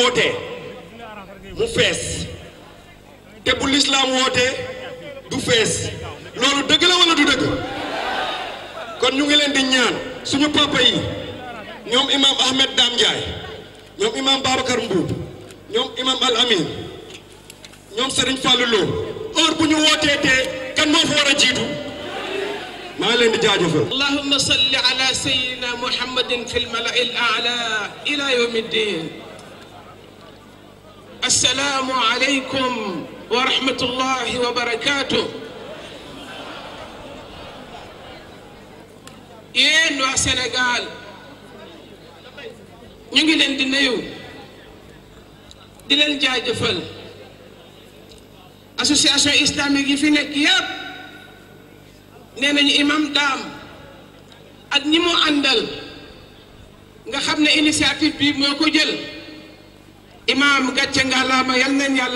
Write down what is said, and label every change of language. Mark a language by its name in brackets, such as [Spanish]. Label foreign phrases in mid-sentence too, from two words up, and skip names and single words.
[Wolof] wootee mu fees te bu lislaam wootee du fees loolu dëgg la wala du dëgg kon ñu ngi leen di ñaan suñu papa yi ñoom imam Ahmed Dame Ndiaye ñoom imam Babacar Mbuub ñoom imam Al Amin ñoom Serigne Fallou Lo heure bu ñu wootee te kan moo fa war a jiitu maa leen di jaajëfal. [Arabic] اللهم صل على سيدنا محمد في الملإ الأعلى إلى يوم الدين. السلام عليكم ورحمة الله وبركاته. [Wolof] yéen waa Sénégal ñu ngi leen di nuyu di leen jaajëfal [French] association islamique [Wolof] yi fi nekk yépp nee nañu imam Dame ak ñi mu àndal nga xam ne initiative bi moo ko jël imam gàcce ngalaama yal nañ yàlla